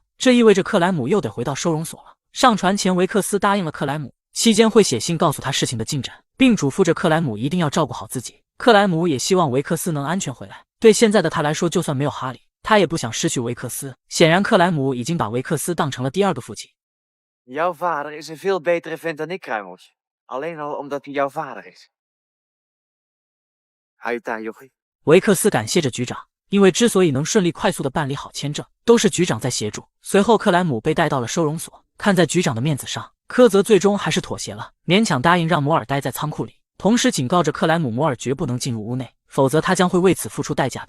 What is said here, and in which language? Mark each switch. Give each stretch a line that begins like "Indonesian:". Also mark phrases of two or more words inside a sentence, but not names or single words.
Chinese: 这意味着克莱姆又得回到收容所了。上船前，维克斯答应了克莱姆，期间会写信告诉他事情的进展，并嘱咐着克莱姆一定要照顾好自己。克莱姆也希望维克斯能安全回来。对现在的他来说，就算没有哈里，他也不想失去维克斯。显然，克莱姆已经把维克斯当成了第2个父亲。
Dutch: Jouw vader is een veel betere vent dan ik, Kruimels. Alleen al omdat hij jouw vader is. Hou je taai, jochie.
Chinese: 维克斯感谢着局长，因为之所以能顺利快速的办理好签证，都是局长在协助。随后，克莱姆被带到了收容所。看在局长的面子上，科泽最终还是妥协了，勉强答应让摩尔待在仓库里，同时警告着克莱姆，摩尔绝不能进入屋内，否则他将会为此付出代价的。